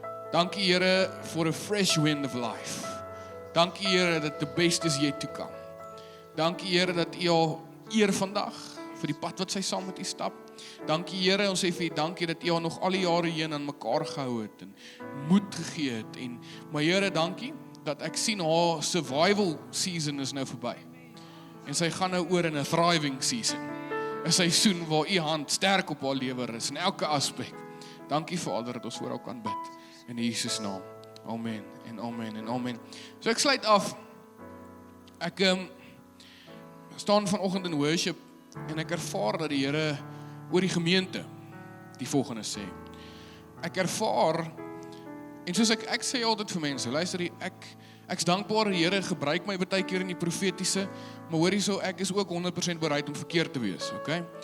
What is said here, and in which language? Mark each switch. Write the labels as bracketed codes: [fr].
[af] Dankie Here, [en] for a fresh wind of life. [af] Dankie Here, dat [en] the best is yet to come. [af] Dankie Here, dat U haar eer vandag, vir die pad wat sy saam met U stap. Dankie Here, ons sê vir U dankie dat U haar nog al die jare heen aan mekaar gehou het en moed gegee het. Maar Here, dankie dat ek sien haar survival season is nou verby. En sy gaan nou oor in 'n thriving season. 'n Seisoen waar U hand sterk op haar lewe is in elke aspek. Dankie Vader dat ons voor haar kan bid. In Jesus naam. Amen en amen en amen. So ek sluit af. Ek staan vanoggend in worship en ek ervaar dat die Here oor die gemeente die volgende sê. Ek ervaar, en soos ek sê altyd vir mense, luister, ek's dankbaar dat die Here gebruik my baie keer in die profetiese, maar hoor hierso, ek is ook 100% bereid om verkeerd te wees, okay?